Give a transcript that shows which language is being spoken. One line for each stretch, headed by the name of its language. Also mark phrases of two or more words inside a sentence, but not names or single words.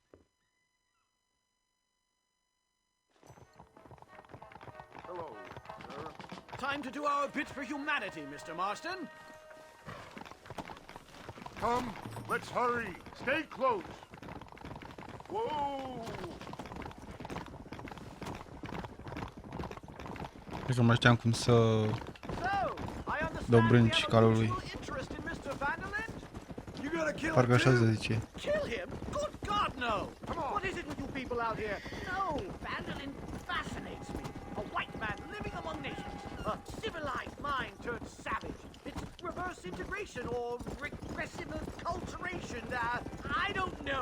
English: Hello, sir. Time to do our bit for humanity, Mr. Marston. Come, let's hurry. Stay close. Whoa!
Romanian: Cred că nu mai știam cum să
English: So, I understand we
Romanian: dobrânci
English: have a
Romanian: calul lui.
English: mutual interest in Mr. Vanderlyn? You gonna kill
Romanian: Parcă
English: him
Romanian: așa se
English: too?
Romanian: zice.
English: Kill him? Good God, no! Come on. What is it with you people out here? No, Vanderlyn fascinates me. A white man living among nations. A civilized mind turned savage. It's reverse integration or regressive acculturation. I don't know.